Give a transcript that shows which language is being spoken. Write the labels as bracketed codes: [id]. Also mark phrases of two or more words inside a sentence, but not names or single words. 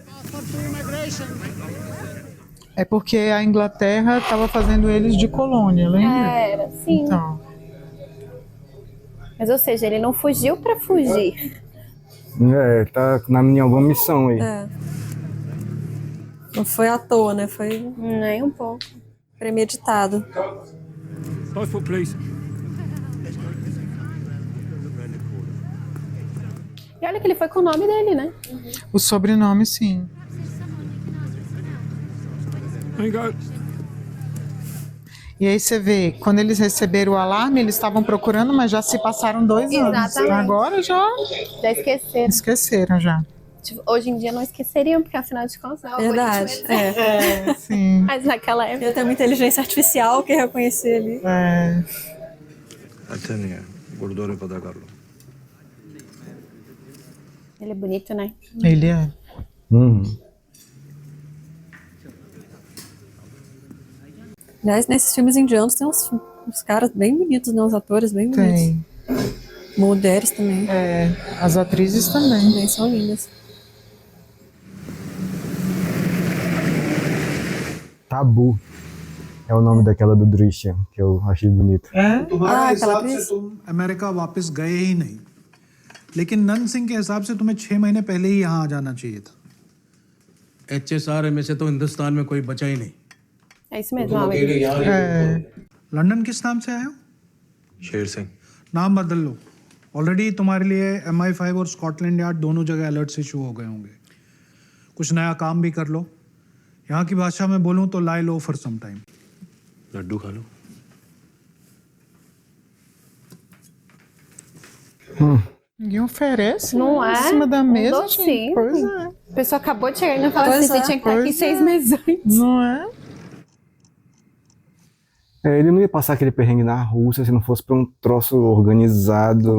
[pt] É porque a Inglaterra estava fazendo eles de colônia, lembra? Era, sim. Então, Mas, ou seja, ele não fugiu pra fugir. É, tá em alguma missão aí. É. Não foi à toa, né? Foi Nem um pouco. premeditado. [en] Passport, please. [pt] E olha que ele foi com o nome dele, né? o sobrenome, sim. E aí você vê, quando eles receberam o alarme, eles estavam procurando, mas já se passaram 2 anos. Exatamente. Agora já Já esqueceram. esqueceram já. Tipo, hoje em dia não esqueceriam, porque afinal de contas... é Verdade. É. Sim. Mas naquela época... Ia ter uma inteligência artificial que ia reconhecer ali. É, [hi] अच्छा नहीं है गुरुद्वारे पता कर लो. [pt] Ele é bonito, né? ele é. Aliás, nesses filmes indianos tem uns caras bem bonitos, né? Uns atores bem bonitos. Tem. Mulheres também. É, as atrizes também. Também são lindas. Tabu. É o nome daquela do Drishyam, que eu achei bonito. [hi] तुम्हारा [pt] Ah, [hi] हिसाब [pt] aquela [hi] से तुम अमेरिका वापस गए ही नहीं, लेकिन नन सिंह के हिसाब से तुम्हें 6 महीने पहले ही यहाँ आ जाना चाहिए था. HSR में से तो हिंदुस्तान में कोई बचा ही नहीं. [pt] É isso mesmo, Alex. É, [hi] लंदन किस नाम से आए हो? शेर सिंह. नाम बदल लो. ऑलरेडी तुम्हारे लिए MI5 और स्कॉटलैंड यार्ड दोनों जगह अलर्ट्स इशू हो गए होंगे. कुछ नया काम भी कर लो. यहाँ की भाषा में बोलूँ तो [en] lie low for some time. [hi] लड्डू खा लो. [pt] ninguém oferece, Não né? é? Em cima da mesa, docinho. gente. Pois é. A pessoa acabou de chegar e não fala Pois assim, é, você tinha que estar aqui pois 6 é. meses antes. Não é? É, ele não ia passar aquele perrengue na Rússia se não fosse pra um troço organizado,